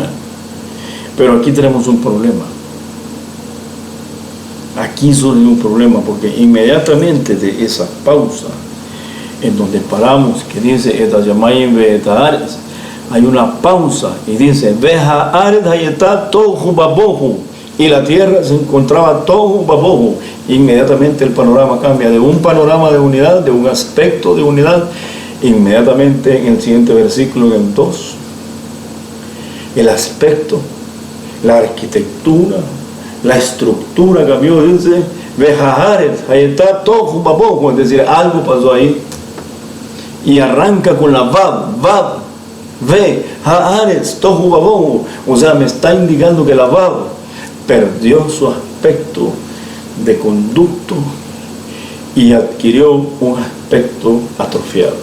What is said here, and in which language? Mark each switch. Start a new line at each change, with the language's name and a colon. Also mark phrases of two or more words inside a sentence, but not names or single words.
Spanish: Pero aquí tenemos un problema. Aquí surge un problema, porque inmediatamente de esa pausa en donde paramos, que dice
Hebrew: את השמים ואת הארץ,
Spanish: hay una pausa y dice
Hebrew: והארץ היתה תהו ובהו,
Spanish: y la tierra se encontraba
Hebrew: תהו ובהו.
Spanish: Inmediatamente el panorama cambia de un panorama de unidad, de un aspecto de unidad. Inmediatamente en el siguiente versículo, en el 2, el aspecto, la arquitectura, la estructura cambió. Dice
Hebrew: והארץ היתה תהו ובהו,
Spanish: es decir, algo pasó ahí. Y arranca con la Vav,
Hebrew: והארץ תהו ובהו,
Spanish: o sea, me está indicando que la Vav perdió su aspecto de conducto y adquirió un aspecto atrofiado.